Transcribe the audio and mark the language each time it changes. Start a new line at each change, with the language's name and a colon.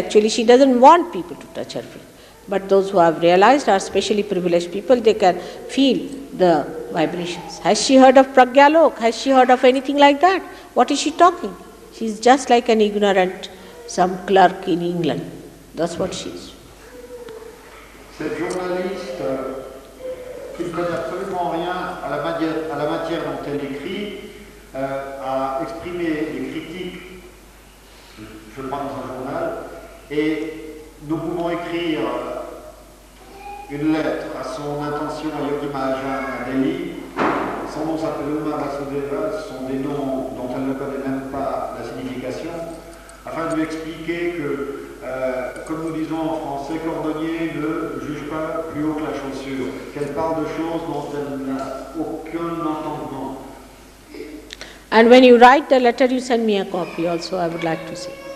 English: Actually, she doesn't want people to touch her feet. But those who have realized are specially privileged people, they can feel the vibrations. Has she heard of Pragyalok? Has she heard of anything like that? What is she talking? She is just like an ignorant, some clerk in England. That's what she is.
French: Cette journaliste qui ne connaît absolument rien à la matière dont elle écrit a exprimé des critiques, je crois, dans un journal, et nous pouvons écrire une lettre à son intention à Yogi Mahajan à Delhi. Son nom s'appelle Uma Vasudeva, ce sont des noms dont elle ne connaît même pas la signification, afin de lui expliquer que, comme nous disons en français, cordonnier ne juge pas plus haut que la chaussure, qu'elle parle de choses dont elle n'a aucun entendement.
English: And when you write the letter, you send me a copy also, I would like to see.